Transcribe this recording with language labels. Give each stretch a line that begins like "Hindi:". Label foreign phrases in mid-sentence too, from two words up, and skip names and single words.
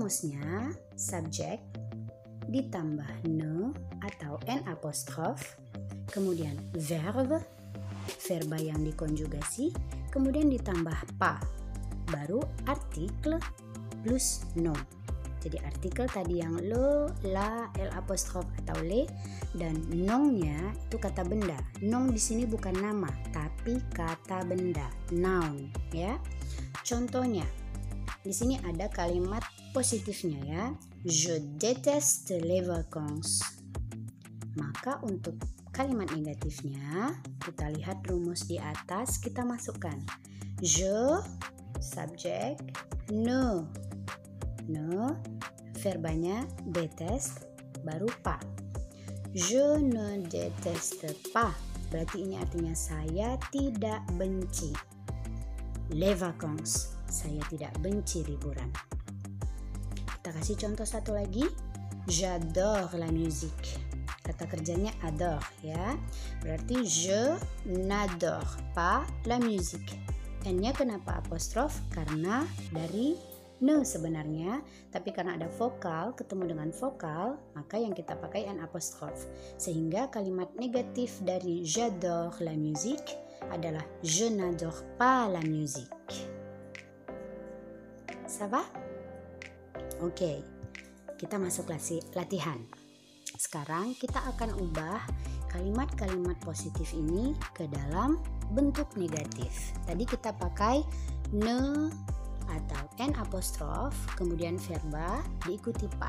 Indonesian: Ya, rumusnya subjek ditambah ne atau n apostrof, kemudian verba yang dikonjugasi, kemudian ditambah pa, baru artikel plus nom. Jadi artikel tadi yang
French: le, la,
Indonesian: l apostrof atau le, dan nongnya itu kata benda. Nong di sini bukan nama, tapi kata benda, noun, ya. Contohnya, di sini ada kalimat positifnya ya.
French: Je déteste les vacances.
Indonesian: Maka untuk kalimat negatifnya, kita lihat rumus di atas, kita masukkan je, subjek, ne, verbanya déteste, baru pas.
French: Je ne déteste pas,
Indonesian: berarti ini artinya saya tidak benci.
French: Les vacances,
Indonesian: saya tidak benci liburan. Kita kasih contoh satu lagi.
French: J'adore la musique.
Indonesian: Kata kerjanya adore ya.
French: Berarti je n'adore pas la musique.
Indonesian: N-nya kenapa apostrof? Karena dari ne sebenarnya, tapi karena ada vokal ketemu dengan vokal, maka yang kita pakai n apostrof. Sehingga kalimat negatif dari
French: j'adore la musique
Indonesian: adalah
French: je n'adore pas la musique. Ça va?
Indonesian: Oke, kita masuk latihan. Sekarang kita akan ubah kalimat-kalimat positif ini ke dalam bentuk negatif. Tadi kita pakai ne atau n apostrof, kemudian verba diikuti pa.